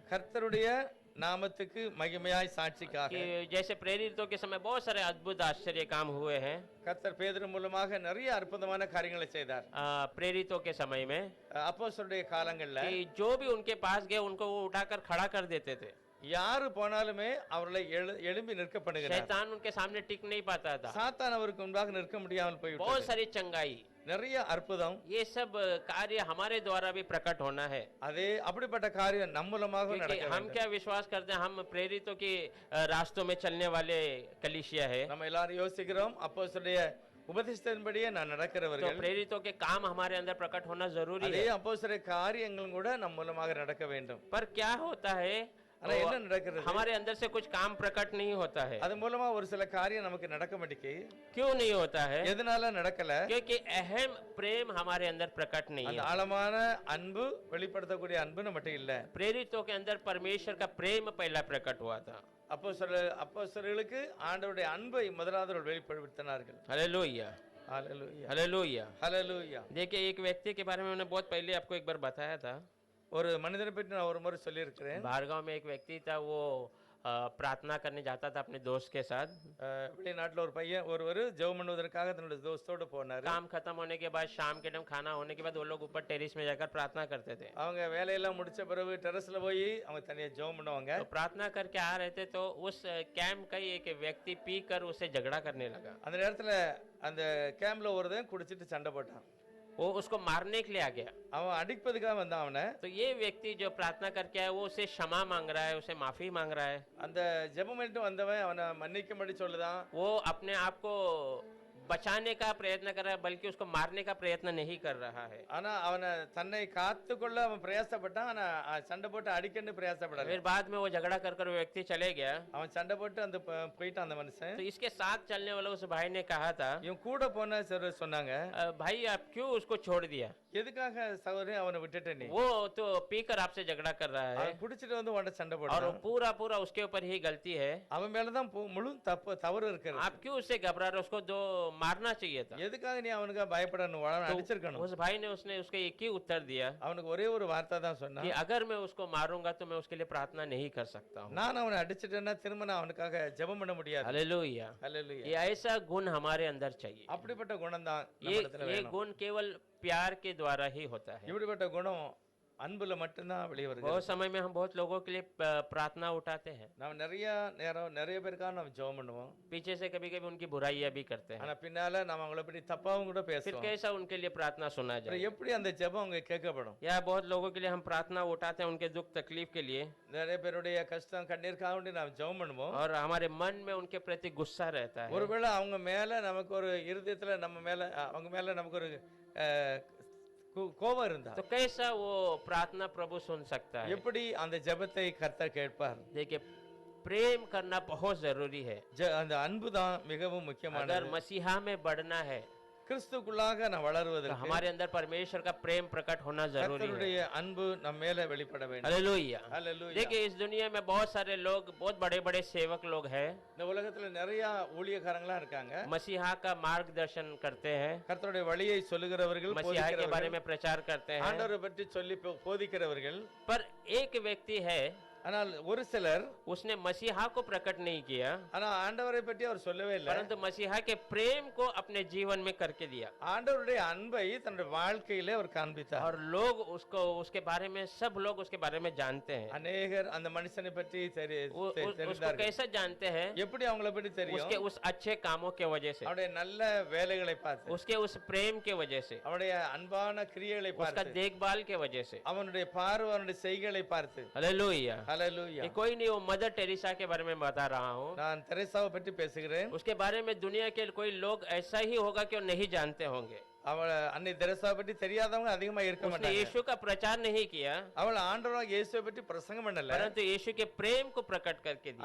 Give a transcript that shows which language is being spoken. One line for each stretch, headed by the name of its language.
Tamil: கர்த்தருடைய நாமத்துக்கு மகிமையாய் சாட்சிக்காக.
Hindi: कि जैसे प्रेरितों के समय बहुत सारे अद्भुत आश्चर्य काम हुए हैं,
Tamil: கர்த்தர் பேதுரு மூலமாக நிறைய அற்புதமான காரியங்களை செய்தார்.
Hindi: प्रेरितों के समय में,
Tamil: அப்போஸ்தலருடைய காலங்கள்ல
Hindi: कि जो भी उनके पास गए उनको वो उठाकर खड़ा कर देते थे।
Tamil: யாரு போனாலுமே அவர்களை எழும்பி நிற்க பண்ணுகிறார்.
Hindi: शैतान उनके सामने टिक नहीं पाता था।
Tamil: சாத்தான் அவருக்கு முன்பாக நிற்க முடியாமல்
Hindi: बहुत
Tamil: போய்விட்டது.
Hindi: सारी चंगाई,
Tamil: நிறைய அற்புதம்,
Hindi: ये सब कार्य हमारे द्वारा भी प्रकट होना है।
Tamil: அதே அப்படிப்பட்ட காரியம் நம் மூலமாக
Hindi: क्योंकि
Tamil: நடக்க
Hindi: हम
Tamil: வேண்டும்.
Hindi: क्या विश्वास करते हैं, हम प्रेरितों के रास्तों में चलने वाले कलीसिया है,
Tamil: நம்ம எல்லாரும் யோசிக்கிறோம் அப்போஸ்தலருடைய உபதேசத்தின்படியே நான்
Hindi: तो
Tamil: நடக்கிறவர்கள்.
Hindi: प्रेरितों के काम हमारे अंदर प्रकट होना जरूरी
Tamil: அதே
Hindi: है।
Tamil: அப்போஸ்தலருடைய காரியங்களும் கூட நம் மூலமாக நடக்க வேண்டும்.
Hindi: पर क्या होता है,
Tamil: ஆனா என்ன நடக்கிறது?
Hindi: हमारे अंदर से कुछ काम प्रकट नहीं होता है।
Tamil: அது மூலமா ஒரு சில காரியம் நமக்கு நடக்க மாட்டேங்குது.
Hindi: क्यों नहीं होता है?
Tamil: எதனால நடக்கல?
Hindi: क्योंकि अहम प्रेम हमारे अंदर प्रकट नहीं
Tamil: அந்த
Hindi: है।
Tamil: ஆழமான அன்பு வெளிப்படுத்தக்கூடிய அன்பு நம்மகிட்ட இல்ல.
Hindi: प्रेरितों के अंदर परमेश्वर का प्रेम पहला प्रकट हुआ था।
Tamil: அப்போஸ்தலர்களுக்கு ஆண்டவருடைய அன்பை முதலாவது அவர்கள் வெளிப்படுத்தினார்கள்.
Hindi: हालेलुया,
Tamil: ஹalleluya,
Hindi: हालेलुया।
Tamil: ஹalleluya.
Hindi: देखिए, एक व्यक्ति के बारे में मैंने बहुत पहले आपको एक बार बताया था।
Tamil: ஒரு மனிதனை பற்றி நான் ஒரு முறை சொல்லியிருக்கிறேன்.
Hindi: भार्गव में एक व्यक्ति था, वो प्रार्थना करने जाता था अपने दोस्त के साथ।
Tamil: வெளிநாட்டுல ஒரு பையன் ஒருவர் ஜெபம் பண்ணுவதற்காக தன்னுடைய தோஸ்தோட போனாரு.
Hindi: काम खत्म होने के बाद, शाम के टाइम खाना होने के बाद, वो लोग ऊपर टेरिस में जाकर प्रार्थना करते थे।
Tamil: அவங்க வேலையெல்லாம் முடிச்ச பிறகு டெரஸ்ல போய் அவங்க தனியா ஜெபம் பண்ணுவாங்க.
Hindi: तो प्रार्थना करके आ रहे थे, तो उस कैंप का ही एक व्यक्ति पी कर उससे झगड़ा करने लगा।
Tamil: அந்த நேரத்துல அந்த கேம்ப்ல ஒருத்தன் குடிச்சிட்டு சண்டை போட்டான்.
Hindi: वो उसको मारने के लिए आ गया।
Tamil: அவன் அடிப்பதுக்காக வந்தான் அவனை.
Hindi: तो ये व्यक्ति जो प्रार्थना करके आया, वो उसे क्षमा मांग रहा है, उसे माफी मांग रहा है।
Tamil: அந்த ஜெபம் பண்ணிட்டு வந்தவன் அவனை மன்னிக்கும்படி சொல்லுதான்.
Hindi: वो अपने आप को बचाने का प्रयत्न कर रहा है, बल्कि उसको मारने का प्रयत्न नहीं कर रहा है।
Tamil: ஆனா அவனை தன்னை காத்துக்கொள்ள அவன் பிரயாசப்பட்டான். ஆனா சண்டை போட்டு அடிக்கன்னு பிரயாசப்படல.
Hindi: फिर बाद में वो झगड़ा कर वो व्यक्ति चले गया।
Tamil: அவன் சண்டை போட்டு அந்த போயிட்டான் அந்த மனுஷன்.
Hindi: तो इसके साथ चलने वाले उस भाई ने कहा था,
Tamil: இவன் கூட போன சிலர் சொன்னாங்க,
Hindi: भाई आप क्यों उसको छोड़ दिया?
Tamil: எதுக்காக சகோதரி அவனை விட்டுட்ட நீ?
Hindi: वो तो पीकर आपसे झगड़ा कर रहा है
Tamil: அவன் குடிச்சிட்டு வந்து உன்கிட்ட சண்டை
Hindi: और
Tamil: போட்டான்.
Hindi: पूरा पूरा उसके ऊपर ही गलती है।
Tamil: அவன் மேலதான் முழு தவறு இருக்கிறது.
Hindi: आप क्यों उससे घबरा रहे? उसको दो मारना चाहिए था।
Tamil: எதுக்காக நீ அவனுக்கு பயப்படணும்? அவனை அடிச்சிருக்கணும்.
Hindi: उस भाई ने उसने उसके एक ही उत्तर दिया
Tamil: அவனுக்கு ஒரே ஒரு வார்த்தை தான் சொன்னான்,
Hindi: कि अगर मैं उसको मारूंगा तो मैं उसके लिए प्रार्थना नहीं कर सकता हूँ।
Tamil: நான் அவனை அடிச்சிட்டேன்னா திரும்ப நான் அவனுக்காக ஜெபம் பண்ண முடியாது.
Hindi: हालेलुया।
Tamil: ஹalleluya.
Hindi: ये ऐसा गुण हमारे अंदर चाहिए।
Tamil: அப்படிப்பட்ட குணம் தான்
Hindi: ये
Tamil: நம்மிடத்துல
Hindi: ये
Tamil: வேணும்.
Hindi: गुण केवल प्यार के द्वारा ही होता है।
Tamil: இப்படிப்பட்ட குணம் அன்புல மட்டும்தான் வெளியே வருகிறது.
Hindi: बहुत समय में हम बहुत लोगों के लिए प्रार्थना उठाते हैं,
Tamil: நாம் நிறைய நேரம் நிறைய பேருக்காக நம்ம ஜெபம் பண்ணுவோம்.
Hindi: पीछे से कभी कभी उनकी बुराइयां भी करते हैं,
Tamil: ஆனா பின்னால நாம அவங்கள பத்தி தப்பாவும் கூட
Hindi: फिर
Tamil: பேசுவோம்.
Hindi: कैसा उनके लिए प्रार्थना सुना
Tamil: அப்புறம்
Hindi: जाए?
Tamil: எப்படி அந்த ஜெபம் அவங்க கேட்கப்படும்?
Hindi: या बहुत लोगों के लिए हम प्रार्थना उठाते हैं उनके दुख तकलीफ के लिए,
Tamil: நிறைய பேருடைய கஷ்டம் கண்ணீருக்காக வேண்டி நாம் ஜெபம் பண்ணுவோம்.
Hindi: और हमारे मन में उनके प्रति गुस्सा रहता है।
Tamil: ஒருவேளை அவங்க மேல நமக்கு ஒரு இருதயத்துல நம்ம மேல அவங்க மேல நமக்கு ஒரு கோபம் இருந்தா
Hindi: तो कैसा वो प्रार्थना प्रभु सुन सकता है?
Tamil: எப்படி அந்த ஜெபத்தை கர்த்தர் கேட்பார்?
Hindi: देखिए, प्रेम करना बहुत जरूरी है।
Tamil: அந்த அன்பு தான் மிகவும்
Hindi: अगर
Tamil: முக்கியமானது.
Hindi: मसीहा में बढ़ना है,
Tamil: கிறிஸ்துக்குள்ளாக நாம்
Hindi: तो
Tamil: வளருவதற்கு
Hindi: हमारे अंदर परमेश्वर का प्रेम प्रकट होना जरूरी है।
Tamil: கர்த்தருடைய அன்பு நம் மேல வெளிப்பட வேண்டும்.
Hindi: हालेलुया।
Tamil: ஹalleluya.
Hindi: देखिए इस दुनिया में बहुत सारे लोग, बहुत बड़े बड़े सेवक लोग हैं,
Tamil: இந்த உலகத்துல நிறைய ஊழியக்காரங்களா இருக்காங்க.
Hindi: मसीहा का मार्गदर्शन करते हैं,
Tamil: கர்த்தருடைய வழியை சொல்லுகிறவர்கள்,
Hindi: मसीहा के बारे
Tamil: போதிக்கிறவர்கள்,
Hindi: में प्रचार करते हैं,
Tamil: ஆண்டவரை பற்றி சொல்லி போதிக்கிறவர்கள்.
Hindi: पर एक व्यक्ति है
Tamil: ஆனால் ஒரு சிலர்
Hindi: उसने मसीहा को प्रकट नहीं किया,
Tamil: ஆனா ஆண்டவரை பற்றி அவர் சொல்லவே இல்லை.
Hindi: परंतु मसीहा के प्रेम को अपने जीवन में करके दिया,
Tamil: ஆண்டவருடைய அன்பை தன்னுடைய வாழ்க்கையிலே அவர் காண்பித்தார்.
Hindi: और लोग उसको, उसके बारे में, सब लोग उसके बारे में जानते हैं।
Tamil: அநேகர் அந்த மனுஷனை பற்றி
Hindi: उसको
Tamil: தெரிந்தார்கள்.
Hindi: कैसे जानते हैं?
Tamil: எப்படி அவங்கள பற்றி தெரியும்?
Hindi: उसके उस अच्छे कामों के वजह से,
Tamil: அவருடைய நல்ல வேலைகளை பார்த்து,
Hindi: उसके उस प्रेम के वजह से,
Tamil: அவருடைய அன்பான கிரியைகளை
Hindi: उसका
Tamil: பார்த்து,
Hindi: देखभाल के वजह से।
Tamil: அவனுடைய பார்வை, அவனுடைய செய்கைகளை பார்த்து.
Hindi: हालेलुया।
Tamil: ஹalleluya.
Hindi: ये कोई नहीं, वो मदर टेरेसा के बारे में बता रहा हूँ।
Tamil: நான் தெரேசாவை பற்றி பேசுகிறேன்.
Hindi: उसके बारे में दुनिया के कोई लोग ऐसा ही होगा कि वो नहीं जानते होंगे।
Tamil: அவள் அன்னை தெரேசாவை பற்றி தெரியாதவங்க அதிகமா இருக்க
Hindi: उसने
Tamil: மாட்டாங்க.
Hindi: यीशु का प्रचार नहीं किया,
Tamil: அவள் ஆண்டவராகிய இயேசுவை பற்றி பிரசங்கம் பண்ணல,
Hindi: परंतु यीशु के प्रेम को प्रकट करके दिया।